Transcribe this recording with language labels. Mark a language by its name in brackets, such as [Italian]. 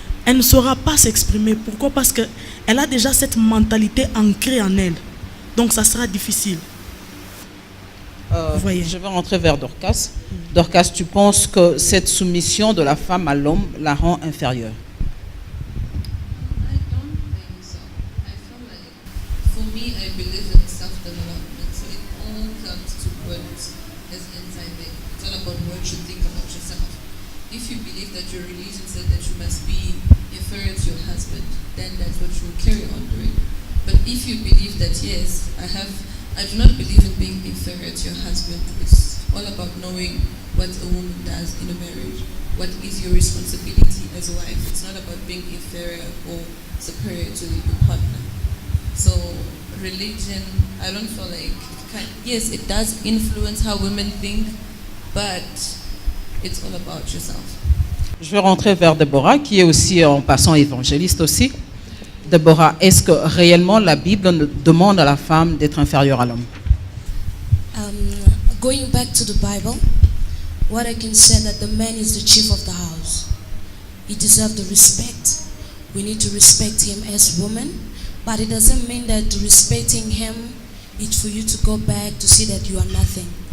[French] elle ne saura pas s'exprimer. Pourquoi? Parce qu'elle a déjà cette mentalité ancrée en elle. Donc ça sera difficile. Vous voyez. Je vais rentrer vers Dorcas. Dorcas, tu penses que cette soumission de la femme à l'homme la rend inférieure? [English] I don't think so. I feel like, for me, I believe in self-development. So it all comes to what is inside there. It's all about what you think about yourself. If you believe that your religion said that you must be inferior to your husband, then that's what you will carry on doing. But if you believe that, yes, I do not believe in being inferior to your husband. It's all about knowing what a woman does in a marriage. What is your responsibility as a wife? It's not about being inferior or superior to your partner. So religion, I don't feel like, yes, it does influence how women think, but it's all about yourself. [French] Je vais rentrer vers Déborah, qui est aussi en passant évangéliste aussi. Déborah, est-ce que réellement la Bible demande à la femme d'être inférieure à l'homme? [English] Going back to the Bible, what I can say that the man is the chief of the house. He deserves the respect. We need to respect him as women, but it doesn't mean that respecting him is for you to go back to see that you are nothing.